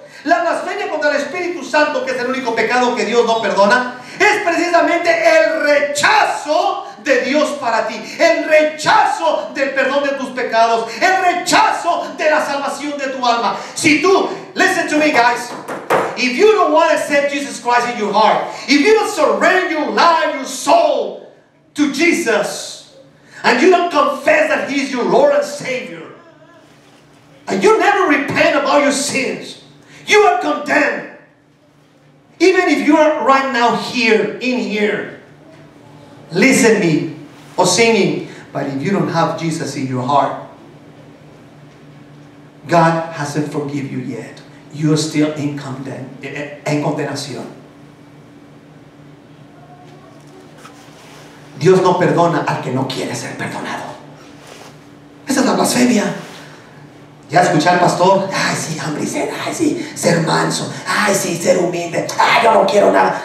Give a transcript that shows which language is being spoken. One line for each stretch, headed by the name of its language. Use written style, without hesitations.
Spanish: La blasfemia contra el Espíritu Santo, que es el único pecado que Dios no perdona, es precisamente el rechazo de Dios para ti, el rechazo del perdón de tus pecados, el rechazo de la salvación de tu alma. Si tú
English: Listen to me, guys. If you don't want to accept Jesus Christ in your heart, if you don't surrender your life, your soul to Jesus, and you don't confess that He is your Lord and Savior, and you never repent about your sins, you are condemned. Even if you are right now here, in here, listening or singing, but if you don't have Jesus in your heart, God hasn't forgiven you yet. You are still
Spanish: en condenación. Dios no perdona al que no quiere ser perdonado. Esa es la blasfemia. Ya escuché al pastor, ay sí, hambre y sed, ay sí, ser manso, ay sí, ser humilde, ay yo no quiero nada.